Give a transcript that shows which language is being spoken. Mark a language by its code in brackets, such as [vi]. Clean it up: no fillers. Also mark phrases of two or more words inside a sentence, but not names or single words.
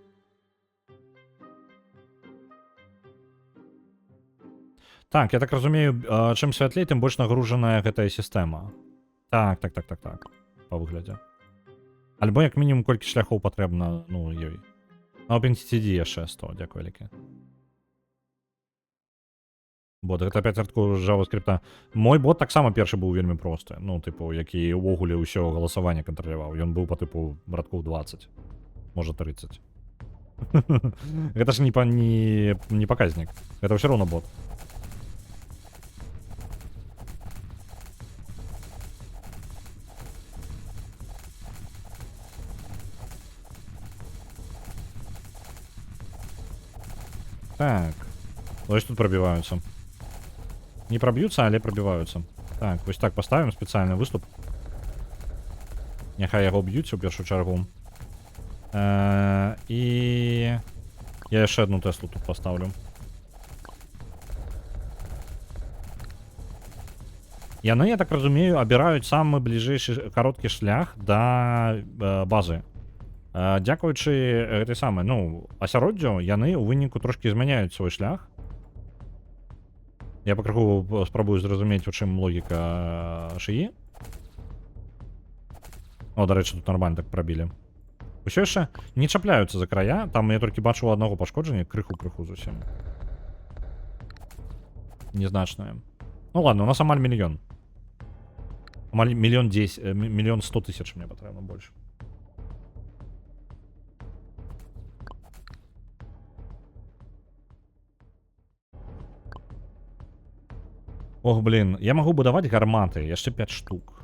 [be] Так, я так разумею, чым святлей, тым больш нагружаная гэтая сістэма. Так. Па выглядзе. Альбо як мінімум колькі шляхоў патрэбна, ну, ёй. На OpenCTD яшчэ 100, дзякуй вялікі. Бот, гэта опять артку JavaScript. Мой бот таксама першы быў вельмі просты. Ну, тыпу, які ўвогуле ўсё галасаванне кантраляваў. Ён быў па тыпу радкоў 20. Можа 30. Гэта ж не паказнік. Гэта ўсё роўно бот. Так. [uk] Ось тут пробіваються. Не проб'ються, але пробіваються. Так, ось так поставимо спеціальний виступ. Нехай його б'ють у першу чергу. І я ще одну Теслу тут поставлю. [be] Яны, я так разумею, абіраюць самы бліжэйшы кароткі шлях да базы. Дзякуючы гэтай самай, ну, асяроддзю, яны ў выніку трошкі змяняюць свой шлях. Я пакрыху спрабую зразумець, у чым логіка шыі. [uk] О, до речі, тут нормально так пробілі. [be] Усё яшчэ не чапляюцца за края, там я толькі бачу аднаго пашкоджання, крыху зусім. Незначнае. [ru] Ну ладно, [be] у нас амаль мільён. Амаль мільён 10, мільён 100 тысяч мне патрэбна больш. Ох, блин, я магу будаваць гарматы, яшчэ 5 штук.